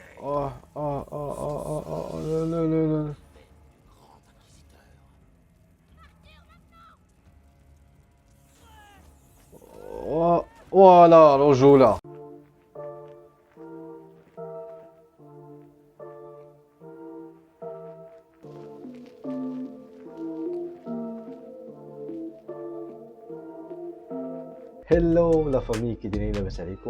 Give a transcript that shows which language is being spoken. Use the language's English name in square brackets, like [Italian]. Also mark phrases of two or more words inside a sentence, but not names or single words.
[French] Oh, oh, oh, oh, oh, oh, oh, non, non, non, non. Oh, voilà, الرجولة. hello la famille, [Arabic] كي دايرين؟ لاباس عليكم؟